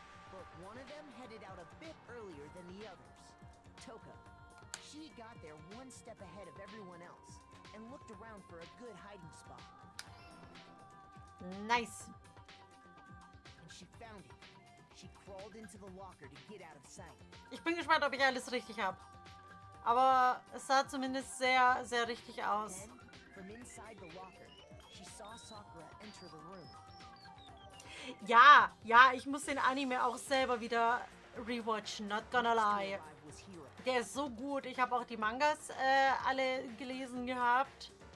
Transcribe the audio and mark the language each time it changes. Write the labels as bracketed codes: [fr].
[en] But one of them headed out a bit earlier than the others. Toko. She got there one step ahead of everyone else and looked around for a good hiding spot. Nice. And she found it. She crawled into the locker to get out of sight. [de] Ich bin gespannt, ob ich alles richtig habe. Aber es sah zumindest sehr, sehr richtig aus. [en] Then, from inside the locker, she saw Sakura enter the room. [de] Ja, ich muss den Anime auch selber wieder rewatchen, [en] not gonna lie. [de] Der ist so gut. Ich habe auch die Mangas alle gelesen gehabt.